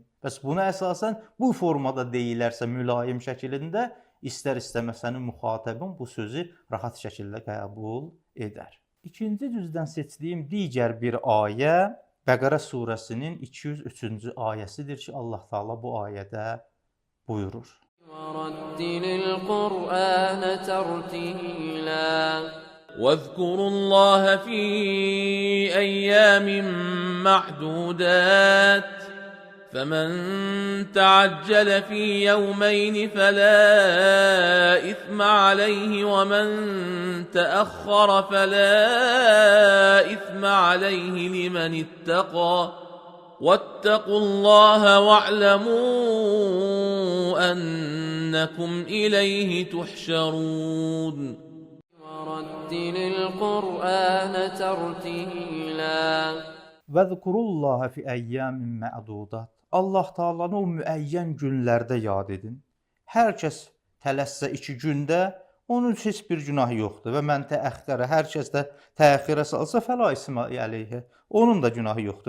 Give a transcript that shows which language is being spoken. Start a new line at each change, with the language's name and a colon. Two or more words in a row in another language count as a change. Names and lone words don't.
Azerbaijani: Bəs buna əsasən bu formada deyilərsə mülayim şəklində, istər-istəməz sənin müxatəbin bu sözü rahat şəkildə qəbul edər. İkinci cüzdən seçdiyim digər bir ayə Bəqərə surəsinin 203-cü ayəsidir ki, Allah Teala bu ayədə buyurur.
Arabic: وَرَتِّلِ الْقُرْآنَ تَرْتِيلًا واذكروا الله في أيام معدودات فمن تعجل في يومين فلا إثم عليه ومن تأخر فلا إثم عليه لمن اتقى واتقوا الله واعلموا أنكم إليه تحشرون وَرَتِّلِ الْقُرْآنَ تَرْتِيلًا واذكروا الله في أيام معدودات.
Azerbaijani: Allah Taala'nı o müəyyən günlərdə yad edin. Hər kəs tələssə 2 gündə, onun heç bir günahı yoxdur və
Arabic: ومن تأخر,
Azerbaijani: hər kəs də təəxirə salsa
Arabic: فلا إثم عليه.
Azerbaijani: Onun da günahı yoxdur.